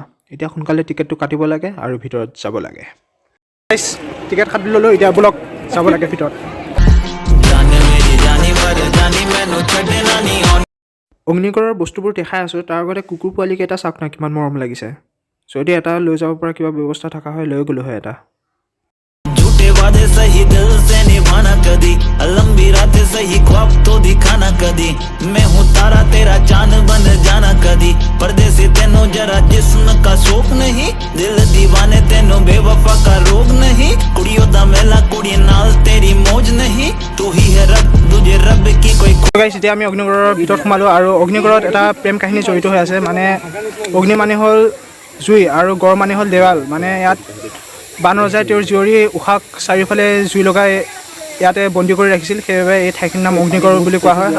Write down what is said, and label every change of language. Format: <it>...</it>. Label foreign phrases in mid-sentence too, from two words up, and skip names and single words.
<as>এতিয়া সোনকালে টিকেটটো কাটিব লাগে আৰু ভিতৰত যাব লাগে। গাইছ টিকেট কাটি ল'লোঁ, এতিয়া ব'লক যাব লাগে ভিতৰত। অগ্নিগড়ৰ বস্তুবোৰ দেখাই আছোঁ, তাৰ আগতে কুকুৰ পোৱালিকেইটা চাওক না কিমান মৰম লাগিছে। যদি এটা লৈ যাব পৰা কিবা ব্যৱস্থা থকা হয় লৈ গ'লোঁ হয় এটা।</as> <hi>झूठे वादे सही दिल से निभाना कदी लंबी रात सही ख्वाब तो दिखाना कदी मैं हूँ तारा तेरा चांद बन जाना कदी पर्दे से तेनों जरा जिस्म का शौक नहीं दिल दीवाने तेनों बेवफा का रोग नहीं</hi> <pa>ਕੁੜੀਆਂ ਦਾ ਮੇਲਾ ਕੁੜੀ ਨਾਲ ਤੇਰੀ</pa> <hi>मौज नहीं तू ही है रब तुझे रब की कोई</hi> <as>গাইছ এতিয়া আমি অগ্নিগড়ৰ ভিতৰত সোমালোঁ আৰু অগ্নিগড়ত এটা প্ৰেম কাহিনী জড়িত হৈ আছে। মানে অগ্নি মানে হ'ল জুই আৰু গড় মানে হ'ল দেৱাল। মানে ইয়াত বান ৰজাই তেওঁৰ জীয়ৰী উষাক চাৰিওফালে জুই লগাই ইয়াতে বন্দী কৰি ৰাখিছিল, সেইবাবে এই ঠাইখিনিৰ নাম অগ্নিগড় বুলি কোৱা হয়।</as>